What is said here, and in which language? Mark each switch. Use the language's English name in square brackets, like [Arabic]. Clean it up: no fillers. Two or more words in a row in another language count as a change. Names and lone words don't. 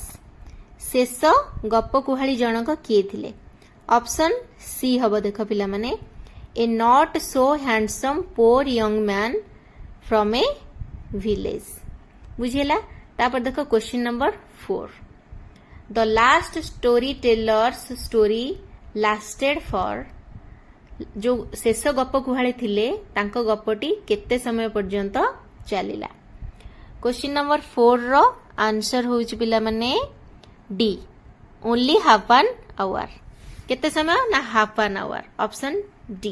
[Odia] ଶେଷ ଗପ କୁହାଳି ଜଣକ କିଏ ଥିଲେ? [English] option C [Odia] ହେବ. ଦେଖ ପିଲାମାନେ, [English] a not so handsome poor young man from a village. [Odia] ବୁଝିଲା? ତାପରେ ଦେଖ [English] question number [Odia] 4. [English] The last storyteller's story lasted for. [Odia] जो ଶେଷ ଗପ କୁହାଳି ଥିଲେ ତାଙ୍କ ଗପଟି କେତେ ସମୟ ପର୍ଯ୍ୟନ୍ତ ଚାଲିଲା? [English] question number 4 ର ଆନ୍ସର [Odia] ହେଉଛି ପିଲାମାନେ [English] D, only half an hour. [Odia] କେତେ ସମୟ ନା [English] half an hour. option D.